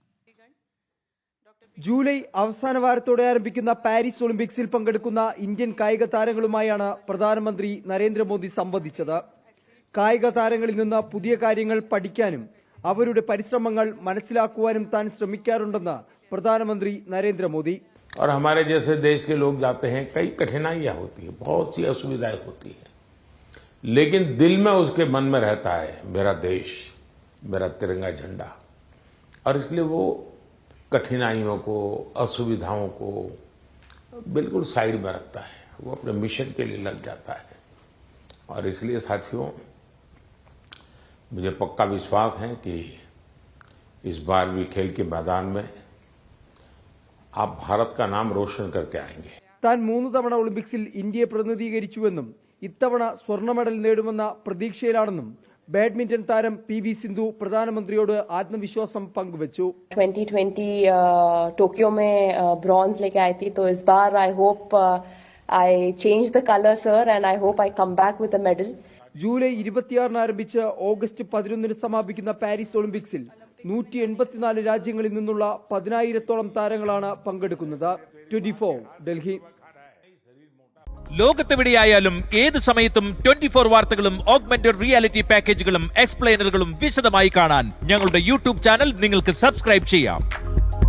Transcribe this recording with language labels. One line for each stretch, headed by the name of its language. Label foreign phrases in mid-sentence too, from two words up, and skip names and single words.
Malayalam: ജൂലൈ അവസാന വാരത്തോടെ ആരംഭിക്കുന്ന പാരീസ് ഒളിമ്പിക്സിൽ പങ്കെടുക്കുന്ന ഇന്ത്യൻ കായിക താരങ്ങളുമായാണ് പ്രധാനമന്ത്രി നരേന്ദ്രമോദി സംവദിച്ചത്. കായിക താരങ്ങളിൽ നിന്ന് പുതിയ കാര്യങ്ങൾ പഠിക്കാനും അവരുടെ പരിശ്രമങ്ങൾ മനസ്സിലാക്കുവാനും താൻ ശ്രമിക്കാറുണ്ടെന്ന് प्रधानमंत्री नरेंद्र मोदी।
Hindi: और हमारे जैसे देश के लोग जाते हैं, कई कठिनाइयां होती है, बहुत सी असुविधाएं होती है, लेकिन दिल में उसके मन में रहता है मेरा देश, मेरा तिरंगा झंडा, और इसलिए वो कठिनाइयों को, असुविधाओं को बिल्कुल साइड में रखता है, वो अपने मिशन के लिए लग जाता है। और इसलिए साथियों, मुझे पक्का विश्वास है कि इस बार भी खेल के मैदान में आप भारत का नाम रोशन करके आएंगे.
Malayalam: താൻ 3 തവണ ഒളിമ്പിക്സിൽ ഇന്ത്യയെ പ്രതിനിധീകരിച്ചുവെന്നും ഇത്തവണ സ്വർണ്ണ മെഡൽ നേടുമെന്ന പ്രതീക്ഷയിലാണെന്നും ബാഡ്മിന്റൺ താരം പി.വി. സിന്ധു പ്രധാനമന്ത്രിയോട് ആത്മവിശ്വാസം പങ്കുവച്ചു.
Hindi: 2020 टोक्यो में ब्रॉन्ज लेके आई थी, तो इस बार
English: I hope I change the color, sir, and I hope I come back with a medal.
Malayalam: ജൂലൈ 26 ആരംഭിച്ച് ഓഗസ്റ്റ് 11 സമാപിക്കുന്ന പാരീസ് ഒളിമ്പിക്സിൽ 184 രാജ്യങ്ങളിൽ നിന്നുള്ള 10,000-ഓളം താരങ്ങളാണ് പങ്കെടുക്കുന്നത്. 24 ഡൽഹി. ലോകത്തെവിടെയായാലും ഏത് സമയത്തും 24 വാർത്തകളും
English: augmented reality
Malayalam: പാക്കേജുകളും എക്സ്പ്ലെയിനറുകളും വിശദമായി കാണാൻ ഞങ്ങളുടെ യൂട്യൂബ് ചാനൽ നിങ്ങൾക്ക് സബ്സ്ക്രൈബ് ചെയ്യാം.